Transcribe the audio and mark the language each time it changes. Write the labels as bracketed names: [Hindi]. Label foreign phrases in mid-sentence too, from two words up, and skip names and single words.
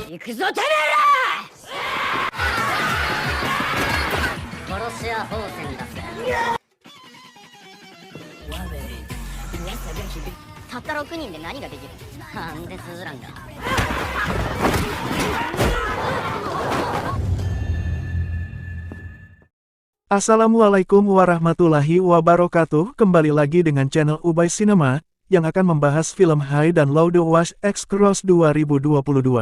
[Japanese] くぞてめえら。殺し屋宝泉だぜ。たった6人で何ができる。なんでスーランが。 [Arabic] السلام عليكم ورحمة الله وبركاته. [Indonesian] Kembali lagi dengan channel Ubay Cinema yang akan membahas film High dan Low The Wash X Cross 2022.